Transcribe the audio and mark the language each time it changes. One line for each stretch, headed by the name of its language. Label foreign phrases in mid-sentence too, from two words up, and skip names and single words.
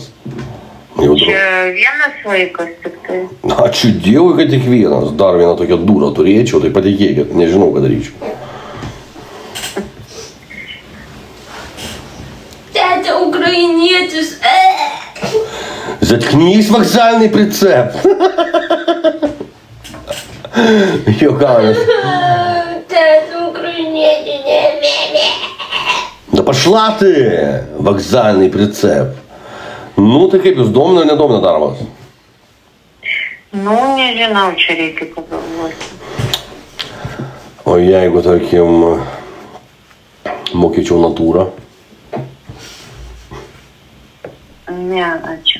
Lithuanian: Čia vienas vaikas tik tai. Ačiū Dievui, kad tik vienas. Dar vieną tokią durą turėčiau, tai patikėkit, nežinau, ką daryčiau. Tėtė ukrainietis.
Russian: Zatknys вокзальный прицеп.
Lithuanian: Juokaujas. Tėtė ukrainietis.
Russian: Да пошла ты, вокзальный прицеп.
Lithuanian: Nu, tai kaip jūs domina ar nedomina darbas? Nu, nežinau, čia reikia pagalvoti. O jeigu, tarkim, mokyčiau natūrą? Ne, ačiū.